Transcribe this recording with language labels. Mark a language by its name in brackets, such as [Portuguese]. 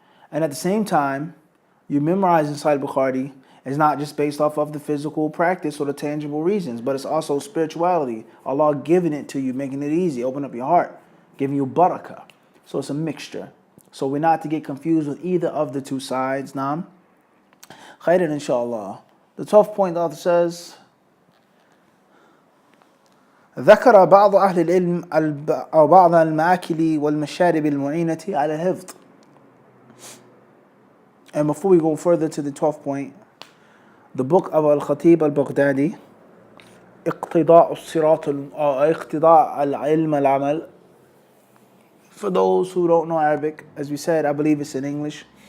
[English] And at the same time, you memorizing Sahih Bukhari is not just based off of the physical practice or the tangible reasons, but it's also spirituality. Allah giving it to you, making it easy, open up your heart, giving you barakah. So it's a mixture. So we're not to get confused with either of the two sides. Naam. Khairan inshallah. The 12th point the author says, [Arabic] ذكر بعض أهل العلم أو بعض المآكل والمشارب المعينة على الحفظ. [English] And before we go further to the 12th point, the book of Al-Khatib Al-Baghdadi, اقتضاء الصراط اقتضاء العلم العمل. For those who don't know Arabic, as we said, I believe it's in English.